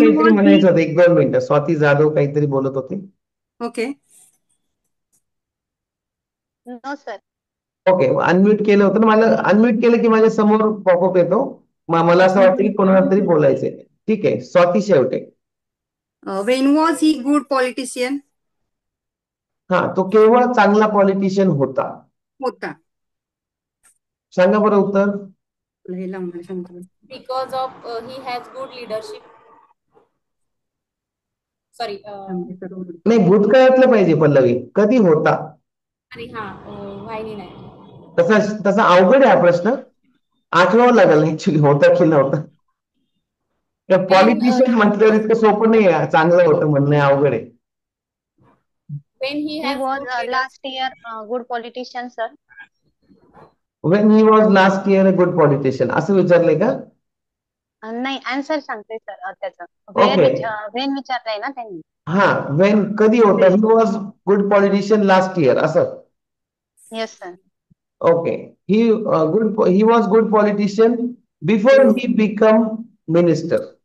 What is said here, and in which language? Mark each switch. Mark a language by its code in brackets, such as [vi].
[mr] काहीतरी [en] was he [mr] म्हणायचं होतं, 1-2 मिनिटं. स्वाती जाधव काहीतरी बोलत होती. Okay. No sir. Okay, unmute केलं होतं ना, मला अनम्यूट केलं की माझ्या समोर पॉपअप येतो. मला असं वाटतं की कोणाला तरी बोलायचंय. ठीक आहे, Swati शेवटे. [en] When was he good politician? [mr] हा, तो केवळ चांगला पॉलिटिशियन होता. होता. सांगा बरं उत्तर. हे लावणार सांगतो. [en] Because of he has good leadership. Sorry. [mr] नाही, भूतकाळातलं पाहिजे पल्लवी. कधी होता? आणि वाहिनी नाही. तसा तसा अवघड आहे हा प्रश्न, आठवावं लागेल ऍक्च्युली होता की नव्हता. पॉलिटिशियन म्हटल्यावर इतकं सोपं नाही आहे, चांगलं होतं म्हणणं अवघड आहे. [en] When he He has was good leadership. last year good politician, sir. When he was last year a good politician [mr] असं विचारलंय का? नाही, आन्सर सांगते सर त्याचं. [en] Okay. [mr] वेन विचारलंय ना त्यांनी. हा, वेन कधी होता? [en] he was good politician last year [mr] असं. [en] Yes sir. Okay. He was good politician before he become minister.